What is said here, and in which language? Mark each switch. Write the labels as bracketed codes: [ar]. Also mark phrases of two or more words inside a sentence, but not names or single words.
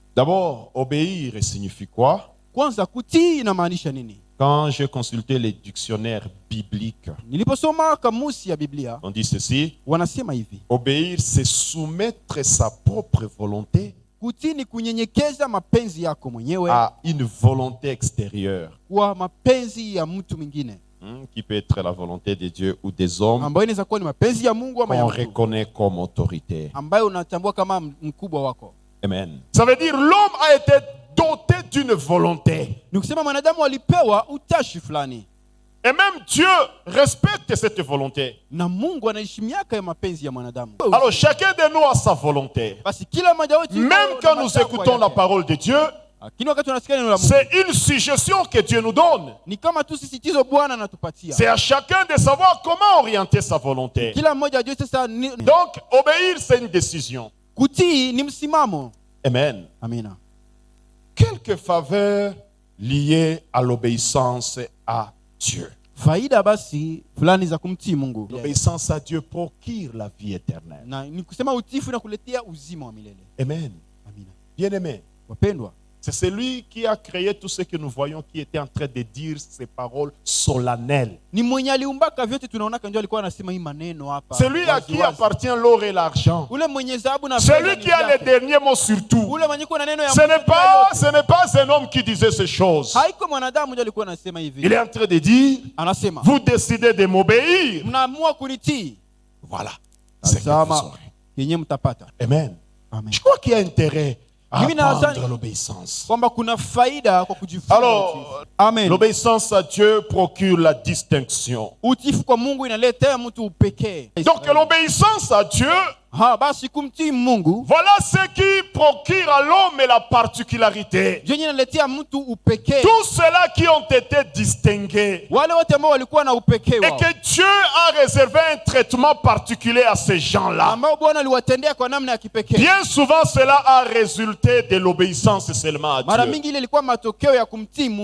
[fr] D'abord, obéir signifie quoi? [sw] Kwanza kutii inamaanisha nini? [fr] Quand j'ai consulté les dictionnaires bibliques, [sw] Niliposoma kamusi ya Biblia, [fr] on dit ceci: [sw] wanasema hivi. [fr] obéir, c'est soumettre sa propre volonté [sw] Kutii ni kunyenyekeza mapenzi yako mwenyewe [fr] à une volonté extérieure, [sw] kwa mapenzi ya mtu mwingine, [fr] qui peut être la volonté de Dieu ou des hommes [sw] ambayo inaweza kuwa ni mapenzi ya Mungu ama ya [fr] qu'on [sw] mtu, [fr] reconnaît comme autorité. [sw] ambayo unatambua kama mkubwa wako. [fr] Amen. Ça veut dire l'homme a été doté d'une volonté. [sw] Ni kusema mwanadamu alipewa utashi fulani, [fr] Et même Dieu respecte cette volonté. [sw] na Mungu anaheshimiaka ya mapenzi ya mwanadamu. [fr] Alors chacun de nous a sa volonté. [sw] Basi kila mmoja wetu, [fr] Même quand nous écoutons la parole de Dieu, [sw] lakini wakati tunasikia neno la Mungu, [fr] c'est une suggestion que Dieu nous donne. [sw] ni kama tu sisitizo Bwana anatupatia. [fr] C'est à chacun de savoir comment orienter sa volonté. [sw] Kila mmoja ajue sasa [fr] Donc, obéir, c'est une décision. [sw] kutii ni msimamo. [fr] Amen. [sw] Amina. [fr] Quelques faveurs liées à l'obéissance à Dieu. [sw] Faida basi fulani za kumtii Mungu. [fr] L'obéissance à Dieu procure la vie éternelle. [sw] Na ni kusema utiifu na kuletea uzima wa milele. [fr] Amen. [sw] Amina. [fr] Bien-aimé, [sw] Wapendwa, [fr] c'est celui qui a créé tout ce que nous voyons, qui était en train de dire ces paroles solennelles. [sw] ni mwenye aliumbaka vyote tunaona ndio alikuwa anasema hii maneno hapa. [fr] Celui à qui appartient l'or et l'argent. [sw] Ule mwenye dhahabu na [fr] Celui qui a le dernier mot sur tout. [sw] ule mwenye kuna neno ya [fr] Ce n'est pas un homme qui disait ces choses. [sw] haiko mwanadamu ndio alikuwa anasema hivi. [fr] Il est en train de dire, [sw] Anasema [fr] vous décidez de m'obéir. [sw] mnaamua kunitii, [fr] Voilà. C'est que vous aurez. [sw] yenye mtapata. [fr] Amen. Amen. Je crois qu'il y a intérêt à [sw] Mimi nadhani [fr] apprendre l'obéissance. [sw] kwamba kuna faida kwa kujifunza [fr] Alors, [sw] utiifu. [fr] Amen. l'obéissance à Dieu procure la distinction. [sw] Utiifu kwa Mungu inaletea mtu upekee. [fr] Donc l'obéissance à Dieu, [sw] Basi kumtii Mungu [fr] voilà ce qui procure à l'homme la particularité. [sw] yenye inaletea mtu upekee. [fr] Tous ceux-là qui ont été distingués. [sw] Wale wote ambao walikuwa na upekee [fr] Et [sw] wao, [fr] que Dieu a réservé un traitement particulier à ces gens-là. [sw] ambao Bwana aliwatendea kwa namna ya kipekee. [fr] Bien souvent, cela a résulté de l'obéissance seulement à [sw] Mara [fr] Dieu. [sw] mingi ile ilikuwa matokeo ya kumtii Mungu.